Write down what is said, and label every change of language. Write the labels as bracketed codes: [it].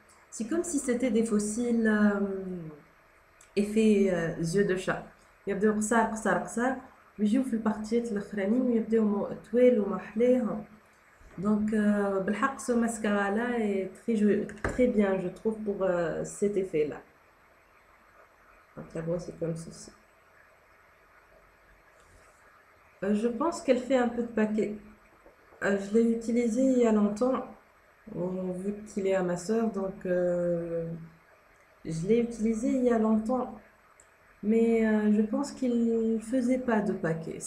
[fr] C'est comme si c'était des fossiles effet yeux de chat. [ar] يبداو قصار قصار قصار ويجيو في البارتيات الاخرانيين ويبداو طوال ومحليهم. [fr] Donc [ar] بالحق [fr] ce mascara là est très bien je trouve pour cet effet là. Donc la brosse est comme ceci. Je pense qu'elle fait un peu de paquet. Je l'ai utilisé il y a longtemps, vu qu'il est à ma soeur, donc je l'ai utilisé il y a longtemps, mais je pense qu'il faisait pas de paquet.